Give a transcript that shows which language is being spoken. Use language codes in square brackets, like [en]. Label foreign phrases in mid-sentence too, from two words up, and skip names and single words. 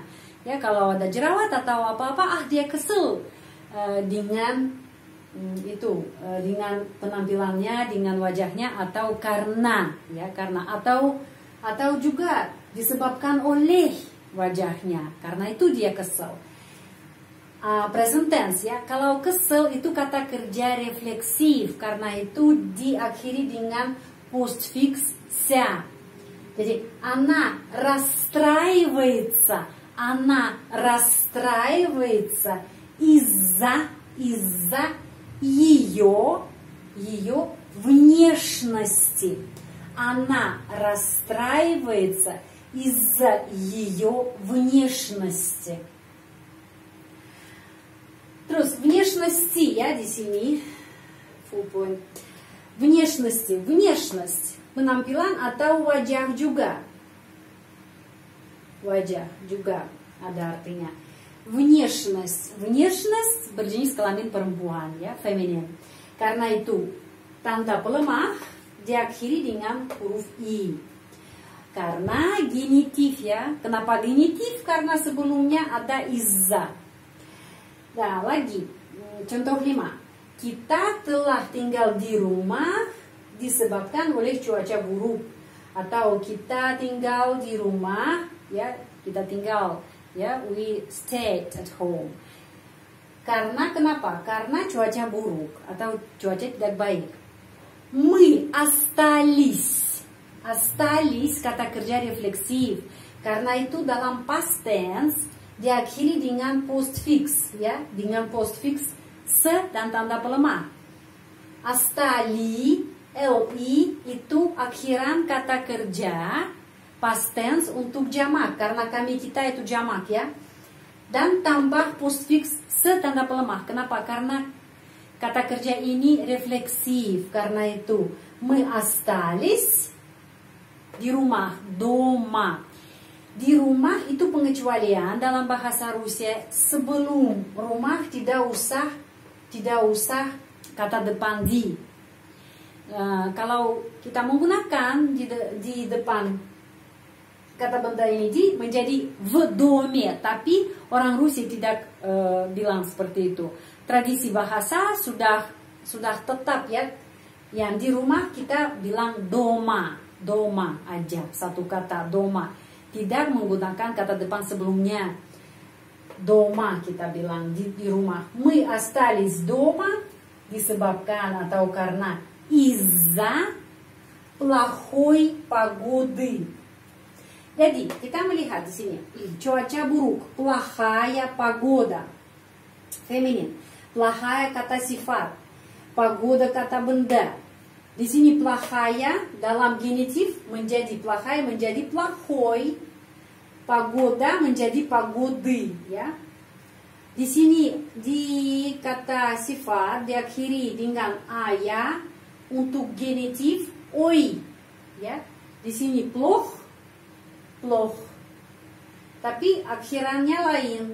[id] Ya, kalau ada jerawat atau apa-apa, dia kesel dengan dengan penampilannya, dengan wajahnya, atau karena, ya, karena atau juga disebabkan oleh wajahnya. Karena itu dia kesel. [en] Present tense, [id] ya, kalau kesel itu kata kerja refleksif, karena itu diakhiri dengan postfix ся. [ru] Jadi она расстраивается из-за ее внешности. Она расстраивается из-за ее внешности. [id] Terus внешности, ya, di sini [en] full point. [id] Внешность, penampilan atau wajah juga. Wajah juga ada artinya. Внешность berjenis kelamin perempuan, ya, feminin. Karena itu tanda pelemah diakhiri dengan huruf i. Karena genitif, ya. Kenapa genitif? Karena sebelumnya ada izza. Nah, lagi contoh 5. Kita telah tinggal di rumah disebabkan oleh cuaca buruk. Atau kita tinggal di rumah, ya, [en] we stayed at home. [id] Karena kenapa? Karena cuaca buruk atau cuaca tidak baik. [ru] Мы остались [id] kata kerja refleksif. Karena itu dalam [en] past tense [id] diakhiri dengan postfix, ya, dengan postfix se dan tanda pelemah. Остались, li itu akhiran kata kerja [en] past tense [id] untuk jamak, karena kita itu jamak, ya. Dan tambah postfix se tanda pelemah. Kenapa? Karena kata kerja ini refleksif. Karena itu [ru] мы остались [id] di rumah, дома. Di rumah itu pengecualian dalam bahasa Rusia. Sebelum rumah tidak usah kata depan di. Kalau kita menggunakan di depan kata benda ini di menjadi [ru] в доме, [id] tapi orang Rusia tidak bilang seperti itu. Tradisi bahasa sudah tetap, ya. Yang di rumah kita bilang doma aja, satu kata doma. Tidak menggunakan kata depan sebelumnya. Дома kita bilang di rumah. [ru] Мы остались дома [id] disebabkan atau karena [ru] из-за плохой погоды. [id] Jadi kita melihat di sini cuaca buruk, [ru] плохая погода, [id] feminin, плохая kata sifat, погода kata benda. Di sini плохая dalam genitif menjadi плохая menjadi плохой, погода menjadi погоды, ya. Di sini di kata sifat diakhiri dengan aya untuk genitif oi, ya. Di sini плох, плох. Tapi akhirannya lain.